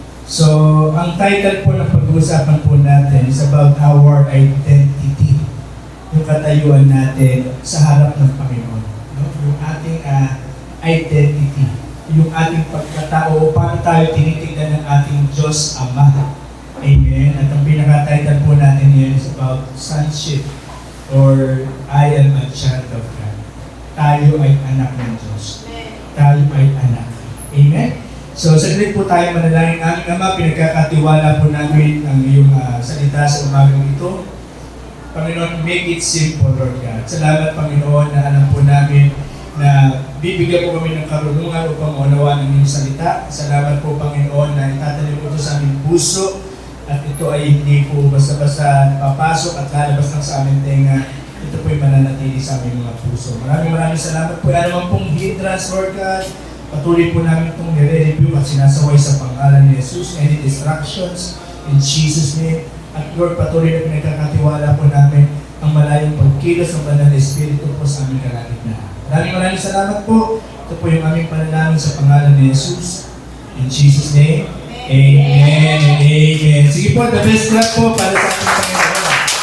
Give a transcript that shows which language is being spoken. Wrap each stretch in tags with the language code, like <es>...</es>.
<tl>So, ang title po ng pag-uusapan po natin is about our identity. Yung katayuan natin sa harap ng Panginoon. No? Yung ating identity. Yung ating pagkatao o paano tayo tinitignan ng ating Diyos Ama. Amen.</tl> <en>At ang pinaka-title po natin yan is about sonship or I am a child of God.</en> <tl>Tayo ay anak ng Diyos. Tayo ay anak. Amen? So, saglit po tayo manalangin. Aming Ama, pinagkakatiwala po namin ang iyong salita sa umagang ito. Panginoon, make it simple, Lord God. Salamat, Panginoon, na alam po namin na bibigyan po kami ng karunungan upang maunawaan ng iyong salita. Salamat po, Panginoon, na itatanim po ito sa aming puso at ito ay hindi po basta-basta papasok at lalabas lang sa aming tenga. Ito po ay mananatili sa aming mga puso. Maraming salamat po. Ano naman pong hindrance, Lord God, patuloy po namin itong nire-review at sinasaway sa pangalan ni Jesus.</tl> <en>Any distractions in Jesus' name.</en> <tl>At Lord, patuloy na pinagkakatiwala po namin ang malayong pagkilos ng Banal na Espiritu po sa aming kalagitnaan. Maraming salamat po. Ito po yung aming panalangin sa pangalan ni Jesus.</tl> <en>In Jesus' name, Amen and Amen.</en> <tl>Sige po, the best clap po para sa ating Panginoon.</tl>